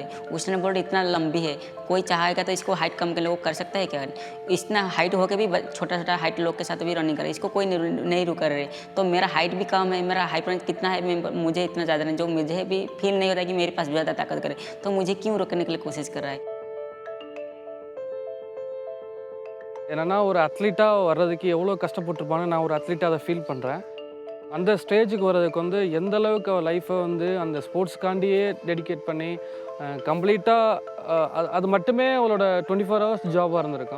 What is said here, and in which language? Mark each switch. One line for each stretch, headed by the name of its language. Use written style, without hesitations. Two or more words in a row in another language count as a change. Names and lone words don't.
Hindi: उसने बोला इतना लंबी है, कोई चाहेगा तो इसको हाइट कम के लिए वो कर सकता है क्या। इतना हाइट होकर भी छोटा छोटा हाइट लोग के साथ भी रनिंग करे, इसको कोई नहीं रुक रहे। तो मेरा हाइट भी कम है, मेरा हाइट कितना है, मुझे इतना ज़्यादा नहीं, जो मुझे भी फील नहीं होता कि मेरे पास ज़्यादा ताकत करे, तो मुझे क्यों रोकने के लिए कोशिश कर रहा है।
Tamil: என்னென்னா ஒரு அத்லீட்டாக வர்றதுக்கு எவ்வளோ கஷ்டப்பட்டுருப்பான்னு நான் ஒரு அத்லீட்டாக அதை ஃபீல் பண்ணுறேன். அந்த ஸ்டேஜுக்கு வர்றதுக்கு வந்து எந்த அளவுக்கு அவள் லைஃப்பை வந்து அந்த ஸ்போர்ட்ஸ்க்காண்டியே டெடிகேட் பண்ணி கம்ப்ளீட்டாக அது மட்டுமே அவளோட 24 ஹவர்ஸ் ஜாபாக இருந்திருக்கும்.